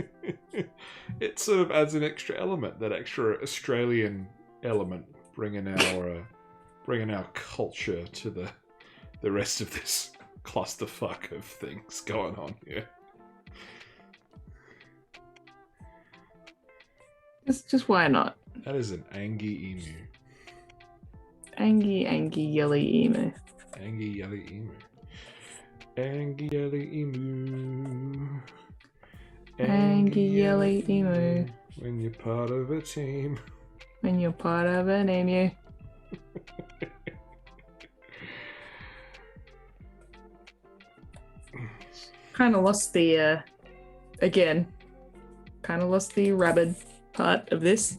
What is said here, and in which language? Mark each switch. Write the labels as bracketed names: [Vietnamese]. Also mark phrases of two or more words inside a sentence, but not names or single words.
[English] It sort of adds an extra element, that extra Australian element, bringing our culture to the rest of this clusterfuck of things going on here. just why not? That is an Angie emu. Angie yelly emu. Angie yelly emu. Angie yelly emu. Angie yelly emu. When you're part of a team. When you're part of an emu. Kind of lost the rabbit part of this.